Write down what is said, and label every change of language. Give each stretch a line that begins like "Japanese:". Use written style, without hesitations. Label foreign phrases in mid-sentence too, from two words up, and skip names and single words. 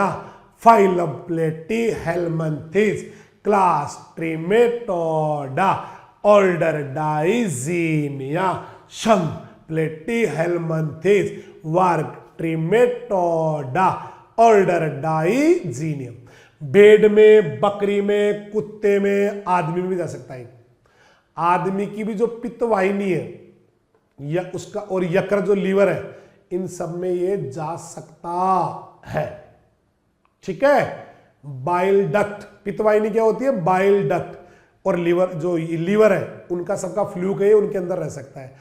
English: Phylum Platyhelminthes, Class Trematoda, Order Digenea.
Hindi: शंख प्लेटीहेल्मिन्थेस, वर्ग ट्रिमेटोडा, ऑर्डर डाइजीनियम। भेड़ में, बकरी में, कुत्ते में, आदमी में भी जा सकता है। आदमी की भी जो पित्त वाहिनी है या उसका और यकृत जो लीवर है, इन सब में ये जा सकता है। ठीक है,
English: bile duct,
Hindi: पित्त वाहिनी क्या होती है,
English: bile duct,
Hindi: और लीवर जो लीवर है उनका सबका फ्लूक है, उनके अंदर रह सकता है।